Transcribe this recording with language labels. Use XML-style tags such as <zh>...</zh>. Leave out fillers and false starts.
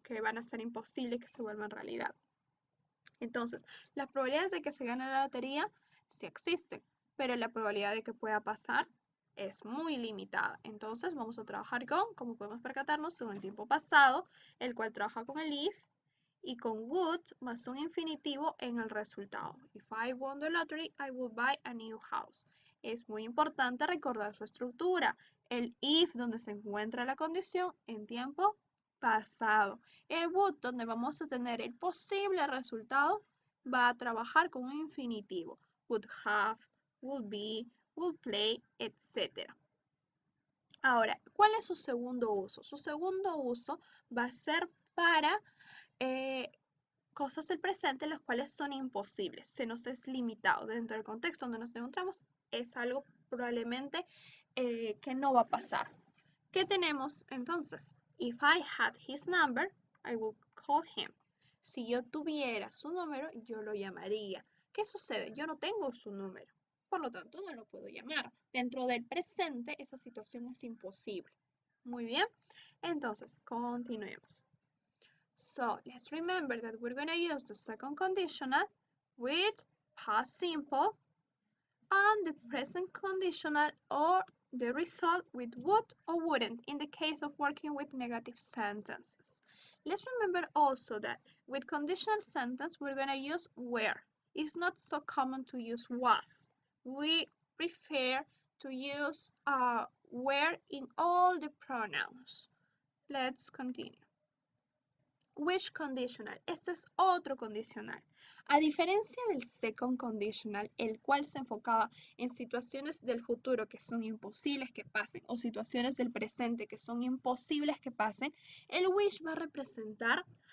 <es>Que van a ser imposibles que se vuelvan realidad. Entonces, las probabilidades de que se gane la lotería sí existen, pero la probabilidad de que pueda pasar es muy limitada. Entonces, vamos a trabajar con, como podemos percatarnos, con el tiempo pasado, el cual trabaja con el if y con would más un infinitivo en el resultado.</es> <en>If I won the lottery, I would buy a new house.</en> <es>Es muy importante recordar su estructura. El if, donde se encuentra la condición en tiempo pasado. El would, donde vamos a tener el posible resultado, va a trabajar con un infinitivo.</es> <en>Would have, would be, would play, etc.</en> <es>Ahora, ¿cuál es su segundo uso? Su segundo uso va a ser para cosas del presente los cuales son imposibles, se nos es limitado dentro del contexto donde nos encontramos, es algo probablemente que no va a pasar. ¿Qué tenemos entonces?</es> <en>If I had his number, I would call him.</en> <es>Si yo tuviera su número, yo lo llamaría. ¿Qué sucede? Yo no tengo su número, por lo tanto no lo puedo llamar. Dentro del presente, esa situación es imposible. Muy bien, entonces continuemos.</es> <en>So let's remember that we're going to use the second conditional with past simple and the present conditional or the result with would or wouldn't in the case of working with negative sentences. Let's remember also that with conditional sentence we're going to use were. It's not so common to use was. We prefer to use where in all the pronouns. Let's continue. Which conditional.</en> <es>Este es otro condicional. A diferencia del second conditional, el cual se enfocaba en situaciones del futuro que son imposibles que pasen o situaciones del presente que son imposibles que pasen, el wish va a representar</es>